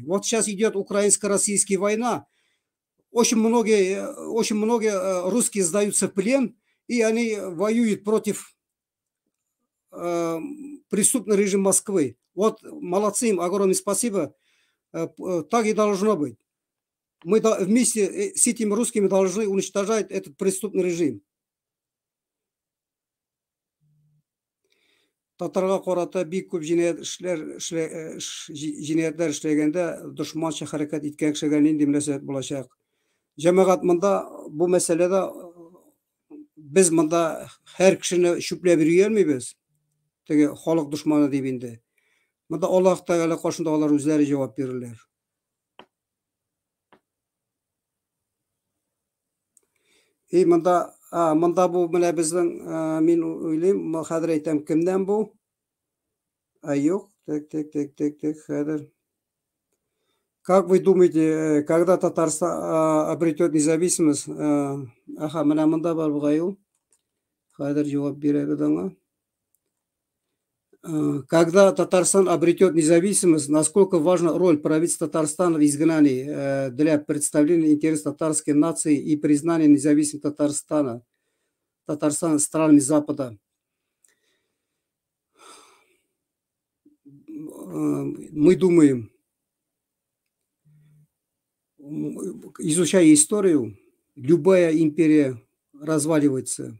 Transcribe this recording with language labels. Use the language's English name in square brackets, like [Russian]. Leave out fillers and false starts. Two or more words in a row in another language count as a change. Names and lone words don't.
[Russian] Вот сейчас идет украинско-российская война. Очень многие русские сдаются в плен, и они воюют против преступного режима Москвы. Вот молодцы им, огромное спасибо. Так и должно быть. Мы вместе с этими русскими должны уничтожать этот преступный режим. [Tatar] Татарға қарата бик көп җинаятьләр эшләгәндә дошманча хәрәкәт иткән кешегә нинди мөнәсәбәт булачак? Җәмәгать, монда бу мәсьәләдә без монда һәр кешене чүпләп йөргәнмибез. Теге халык дошманы дип инде. Монда Аллаһ Тәгалә каршында алар үзләре җавап бирерләр. И монда бу менә безнең, мин уйлыйм, хәзер әйтәм, кемдән бу? Юк, хәзер. [Russian] Как вы думаете, когда Татарстан обретет независимость? [Tatar] Менә монда бар бугай ул. Хәзер җавап бирәбез аңа. [Russian] Когда Татарстан обретет независимость, насколько важна роль правительства Татарстана в изгнании для представления интересов татарской нации и признания независимости Татарстана странами Запада? Мы думаем, изучая историю, любая империя разваливается.